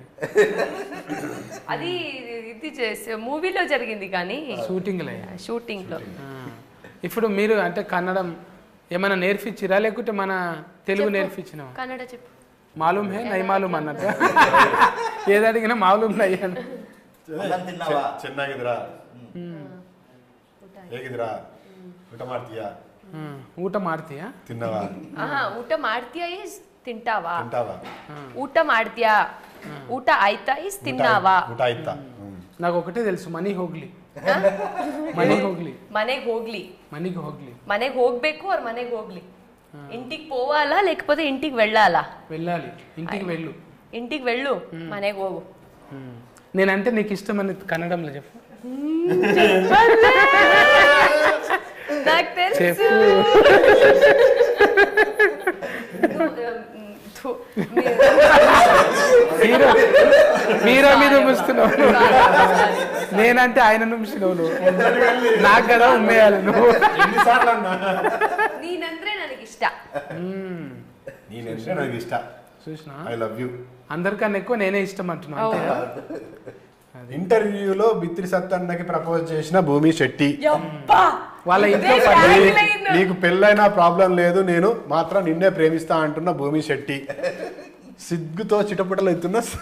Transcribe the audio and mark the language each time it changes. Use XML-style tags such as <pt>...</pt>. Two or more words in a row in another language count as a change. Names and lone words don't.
<te>అది ఇది మూవీలో జరిగింది కానీ షూటింగ్ లో. ఇప్పుడు మీరు అంటే కన్నడం ఏమైనా నేర్పించిరా లేకుంటే మన తెలుగు నేర్పించిన? కన్నడ చెప్పు.</te> <hi>मालूम है नहीं मालूम</hi> <te>అన్నట్టు ఏది అడిగినా</te> <hi>मालूम नहीं</hi> <te>అన్న.</te> <kn>ಚೆನ್ನಾಗಿದ್ರಾ, ಹೇಗಿದ್ರಾ, ಊಟ ಮಾಡ್ತೀಯಾ, ಊಟ ಮಾಡ್ತೀಯಾ, ತಿನ್ನವಾ, ಊಟ ಮಾಡ್ತೀಯಾ ಇಸ್ ತಿಂಟಾವಾ, ಊಟ ಮಾಡ್ತೀಯಾ, ಊಟ ಆಯ್ತಾ ಇಸ್ ತಿನ್ನಾವಾ. ಊಟ ಆಯ್ತಾ?</kn> <te>నాకు ఒకటే తెలుసు,</te> <kn>మನೆಗೆ ಹೋಗ್ಲಿ. ಮನೆಗೆ ಹೋಗ್ಬೇಕು ಅವ್ರ ಮನೆಗೆ ಹೋಗ್ಲಿ.</kn> <te>ఇంటికి పోవాలా లేకపోతే ఇంటికి వెళ్ళాలా? వెళ్ళాలి. ఇంటికి వెళ్ళు,</te> <kn>మನೆಗೆ ಹೋಗು.</kn> <te>నేనంటే నీకు ఇష్టమని కన్నడంలో చెప్పు. నాకు తెలుసు, హీరో మీద ఉమ్మిస్తున్నావు నేనంటే ఆయన నుంచినావు నువ్వు నాకు కదా ఉమ్మేయాలి నువ్వు</te> <kn>నేనంటే ನನಗೆ ಇಷ್ಟ</kn> <te>నేనంటే నాకు ఇష్టం చూసినా</te> <en>I love you</en> <te>అందరికన్నా ఎక్కువ నేనే ఇష్టం అంటున్నా ఇంటర్వ్యూలో బిత్రి సత్తన్నకి ప్రపోజ్ చేసిన భూమి శెట్టి వాళ్ళ ఇంట్లో నీకు పెళ్ళైనా ప్రాబ్లం లేదు నేను మాత్రం నిన్నే ప్రేమిస్తా అంటున్న భూమి శెట్టి సిగ్గుతో చిటపటలు ఎత్తున్న</te>